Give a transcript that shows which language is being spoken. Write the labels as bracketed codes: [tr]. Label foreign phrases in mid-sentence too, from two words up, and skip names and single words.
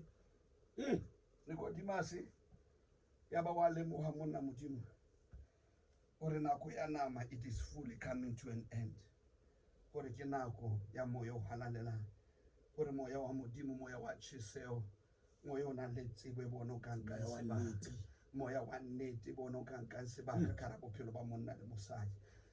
[st] Nicodemus ya ba wa lemoha monna modimo gore nako ya nama [en] it is fully coming to an end, [st] gore ke nako ya moya o halalelang, gore moya wa modimo moya wa tjheseo moya o nang le tsebo e bona o ka nkang sebaka moya wa nnete bona o ka nkang sebaka ka ra bophelo ba monna le mosadi